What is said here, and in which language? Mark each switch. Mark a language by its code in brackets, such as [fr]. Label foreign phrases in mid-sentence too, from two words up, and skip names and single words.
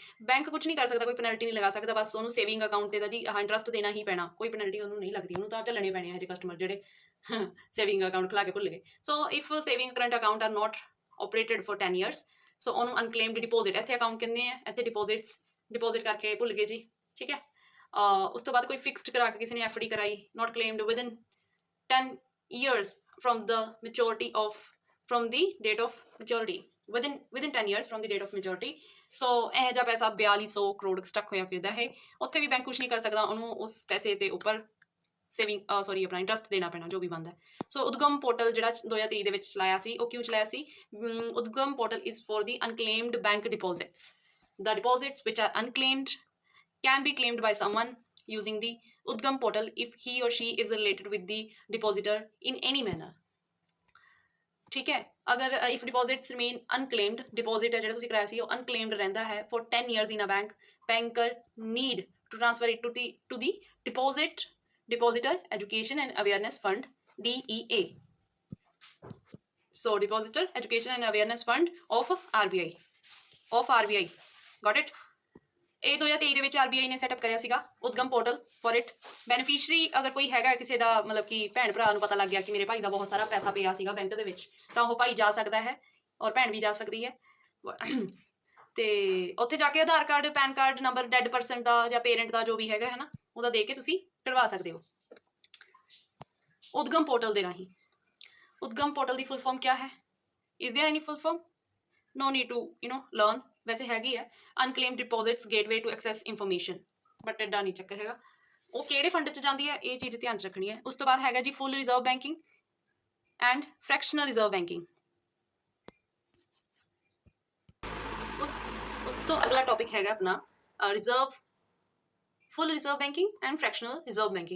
[pa] ਬੈਂਕ ਕੁਝ ਨਹੀਂ ਕਰ ਸਕਦਾ, ਕੋਈ ਪੈਨਲਟੀ ਨਹੀਂ ਲਗਾ ਸਕਦਾ, ਬਸ ਉਹਨੂੰ [en] saving account [pa] ਤੇ ਦਾ ਜੀ ਇੰਟਰਸਟ ਦੇਣਾ ਹੀ ਪੈਣਾ, ਕੋਈ ਪੈਨਲਟੀ ਉਹਨੂੰ ਨਹੀਂ ਲੱਗਦੀ, ਉਹਨੂੰ ਤਾਂ ਝੱਲਣੇ ਪੈਣੇ ਇਹੋ ਜਿਹੇ ਕਸਟਮਰ ਜਿਹੜੇ [en] saving account [pa] ਖੁਲਾ ਕੇ ਭੁੱਲ ਗਏ। ਸੋ [en] if saving current account are not operated for 10 years, [pa] ਸੋ ਉਹਨੂੰ [en] unclaimed deposit, [pa] ਇੱਥੇ ਅਕਾਊਂਟ ਕਹਿੰਦੇ ਆ, ਇੱਥੇ ਡਿਪੋਜ਼ਿਟ ਕਰਕੇ ਭੁੱਲ ਗਏ ਜੀ, ਠੀਕ ਹੈ। ਉਸ ਤੋਂ ਬਾਅਦ ਕੋਈ ਫਿਕਸਡ ਕਰਾ ਕੇ ਕਿਸੇ ਨੇ FD ਕਰਾਈ, [en] not claimed within 10 years from the date of maturity, within 10 years from the date of maturity. [pa] ਸੋ ਇਹ ਜਿਹਾ ਪੈਸਾ 4200 ਕਰੋੜ ਸਟਕ ਹੋਇਆ ਫਿਰਦਾ ਹੈ, ਉੱਥੇ ਵੀ ਬੈਂਕ ਕੁਛ ਨਹੀਂ ਕਰ ਸਕਦਾ, ਉਹਨੂੰ ਉਸ ਪੈਸੇ ਦੇ ਉੱਪਰ ਆਪਣਾ ਇੰਟਰਸਟ ਦੇਣਾ ਪੈਣਾ, ਜੋ ਵੀ ਬਣਦਾ। ਸੋ ਉਦਗਮ ਪੋਰਟਲ ਜਿਹੜਾ 2023 ਦੇ ਵਿੱਚ ਚਲਾਇਆ ਸੀ, ਉਹ ਕਿਉਂ ਚਲਾਇਆ ਸੀ? [en] ਉਦਗਮ ਪੋਰਟਲ is for the unclaimed bank deposits. The deposits which are unclaimed can be claimed by someone using the Udgam portal if he or she is related with the depositor in any manner. [hi] ठीक है, अगर [en] if deposits remain unclaimed, deposit है [pa] ਜਿਹੜਾ ਤੁਸੀਂ ਕਰਾਇਆ ਸੀ ਉਹ unclaimed ਰਹਿੰਦਾ ਹੈ [en] for 10 years in a bank, banker need to transfer it to the deposit Depositor Education and Awareness Fund, DEA. So Depositor Education and Awareness Fund of RBI. Got it? [pa] ਇਹ 2023 ਦੇ ਵਿੱਚ RBI ਨੇ ਸੈਟਅਪ ਕਰਿਆ ਸੀਗਾ ਉਦਗਮ ਪੋਰਟਲ [en] for it. [pa] ਬੈਨੀਫੀਸ਼ਰੀ ਅਗਰ ਕੋਈ ਹੈਗਾ ਕਿਸੇ ਦਾ, ਮਤਲਬ ਕਿ ਭੈਣ ਭਰਾ ਨੂੰ ਪਤਾ ਲੱਗ ਗਿਆ ਕਿ ਮੇਰੇ ਭਾਈ ਦਾ ਬਹੁਤ ਸਾਰਾ ਪੈਸਾ ਪਿਆ ਸੀਗਾ ਬੈਂਕ ਦੇ ਵਿੱਚ, ਤਾਂ ਉਹ ਭਾਈ ਜਾ ਸਕਦਾ ਹੈ ਔਰ ਭੈਣ ਵੀ ਜਾ ਸਕਦੀ ਹੈ ਤੇ ਉੱਥੇ ਜਾ ਕੇ ਆਧਾਰ ਕਾਰਡ, ਪੈਨ ਕਾਰਡ ਨੰਬਰ, [en] dead person [pa] ਦਾ ਜਾਂ ਪੇਰੈਂਟ ਦਾ ਜੋ ਵੀ ਹੈਗਾ ਹੈ ਨਾ, ਉਹਦਾ ਦੇ ਕੇ ਤੁਸੀਂ ਕਰਵਾ ਸਕਦੇ ਹੋ ਉਦਗਮ ਪੋਰਟਲ ਦੇ ਰਾਹੀਂ। ਉਦਗਮ ਪੋਰਟਲ ਦੀ [en] full form [pa] ਕਿਆ ਹੈ? [en] Is there any full form? no need to learn, [pa] ਵੈਸੇ ਹੈਗੀ ਹੈ [en] Unclaimed Deposits Gateway to Access Information, [pa] ਬਟ ਐਡਾ ਨਹੀਂ ਚੱਕਰ ਹੈਗਾ ਉਹ ਕਿਹੜੇ ਫੰਡ 'ਚ ਜਾਂਦੀ ਹੈ, ਇਹ ਚੀਜ਼ ਧਿਆਨ 'ਚ ਰੱਖਣੀ ਹੈ। ਉਸ ਤੋਂ ਬਾਅਦ ਹੈਗਾ ਜੀ [en] full reserve banking and fractional reserve banking. [pa] ਉਸ ਤੋਂ ਅਗਲਾ ਟੌਪਿਕ ਹੈਗਾ ਆਪਣਾ ਰਿਜ਼ਰਵ, [en] full reserve banking and fractional reserve banking.